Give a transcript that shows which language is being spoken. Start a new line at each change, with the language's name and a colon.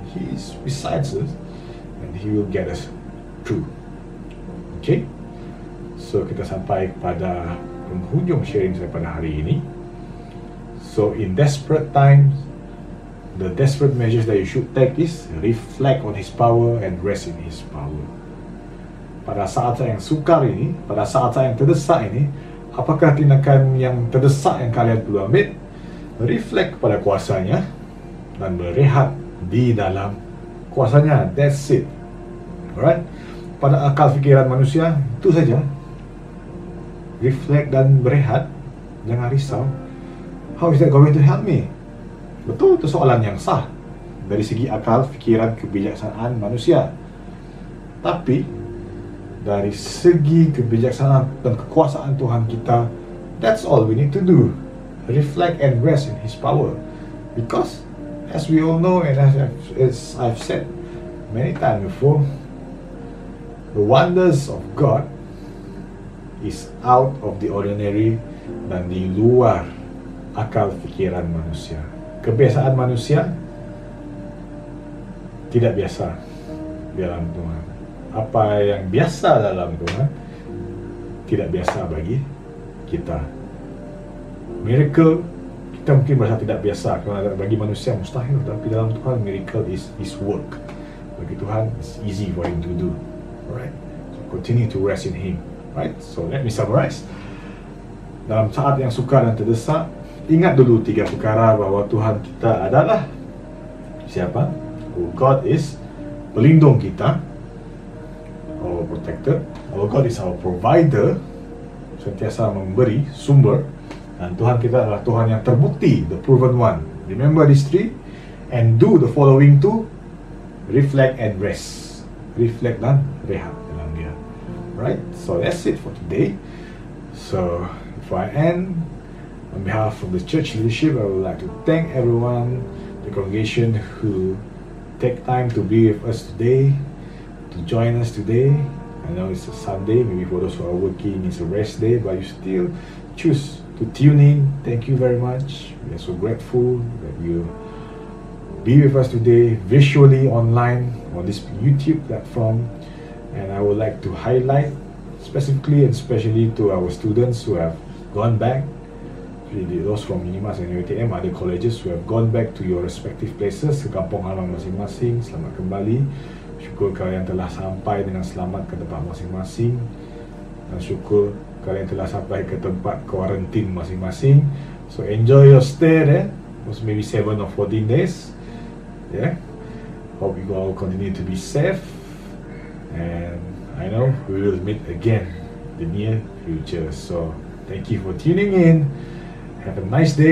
English: He is besides us, and He will get us through. Okay?
Malay: So kita sampai kepada penghujung sharing saya pada hari ini.
English: So in desperate times, the desperate measures that you should take is reflect on His power and rest in His power.
Malay: Pada saat yang sukar ini, pada saat yang terdesak ini, apakah tindakan yang terdesak yang kalian perlu ambil? Reflect pada kuasanya dan berehat di dalam kuasanya.
English: That's it. Alright?
Malay: Pada akal fikiran manusia, itu saja. Reflect dan berehat. Jangan risau.
English: How is that going to help me?
Malay: Betul, itu soalan yang sah dari segi akal fikiran kebijaksanaan manusia. Tapi dari segi kebijaksanaan dan kekuasaan Tuhan kita,
English: that's all we need to do. Reflect and rest in His power. Because as we all know, and as I've said many times before, the wonders of God is out of the ordinary
Malay: dan di luar akal fikiran manusia. Kebiasaan manusia tidak biasa dalam Tuhan. Apa yang biasa dalam Tuhan tidak biasa bagi kita. Miracle kita mungkin merasa tidak biasa, kerana bagi manusia mustahil, tapi dalam Tuhan
English: miracle is His work.
Malay: Bagi Tuhan
English: it's easy for Him to do. Alright, so continue to rest in Him. Right, so let me summarize.
Malay: Dalam saat yang sukar dan terdesak, ingat dulu 3 perkara bahawa Tuhan kita adalah siapa?
English: God is
Malay: pelindung kita,
English: our protector. Our God is our provider,
Malay: sentiasa memberi sumber. Dan Tuhan kita adalah Tuhan yang terbukti,
English: the proven one. Remember these 3 and do the following 2: reflect and rest. Reflect
Malay: dan rehat dalam dia.
English: Right, so that's it for today. So before I end, on behalf of the church leadership, I would like to thank everyone, the congregation who take time to be with us today, to join us today. I know it's a Sunday, maybe for those who are working it's a rest day, but you still choose to tune in. Thank you very much. We are so grateful that you be with us today, visually online on this YouTube platform. And I would like to highlight specifically and especially to our students who have gone back, those from Unimas and UTM, other colleges who have gone back to your respective places,
Malay: ke kampung halaman masing-masing. Selamat kembali. Syukur kalian telah sampai dengan selamat ke tempat masing-masing, dan syukur kalian telah sampai ke tempat kuarantin masing-masing.
English: So enjoy your stay there. It was maybe 7 or 14 days. Yeah. Hope you all continue to be safe. And I know we will meet again in the near future. So thank you for tuning in. Have a nice day.